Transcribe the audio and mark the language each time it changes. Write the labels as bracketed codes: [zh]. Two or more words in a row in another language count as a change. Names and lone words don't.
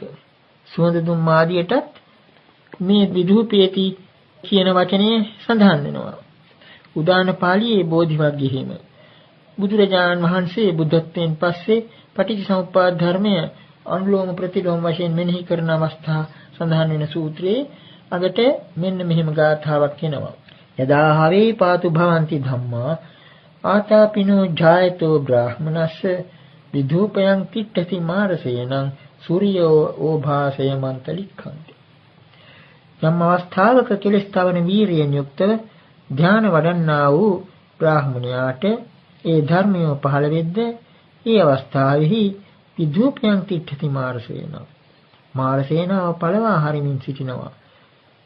[si] සුවඳ දුම් ආදියටත් මේ විධූපේති කියන වචනේ සඳහන් වෙනවා. උදාන පාළියේ බෝධි වර්ගයේම බුදුරජාණන් වහන්සේ බුද්ධත්වයෙන් පස්සේ පටිච්චසමුප්පාද ධර්මය අනුලෝම ප්‍රතිලෝම වශයෙන් මෙනෙහි කරන අවස්ථා සඳහන් වෙන සූත්‍රයේ අගට මෙන්න මෙහෙම ගාථාවක් එනවා. [pi] යදා හවේ පාතු භවಂತಿ ධම්මා ආතාපිනෝ ජායතෝ බ්‍රාහ්මනස්ස විධූපයන් තිට්ඨති මාරසේනං සූර්යෝ ඕභාසය මන්තලික්ඛන්ති. [si] යම් අවස්ථාවක කෙලස් තවන වීරියෙන් යුක්තව ධ්‍යාන වඩන්නා වූ බ්‍රාහ්මණයාට ඒ ධර්මය පහළ වෙද්ද ඒ අවස්ථාවේහි [pi] විධූපයන් තිට්ඨති මාරසේනං [si] මාරසේනාව පළවා හරිමින් සිටිනවා.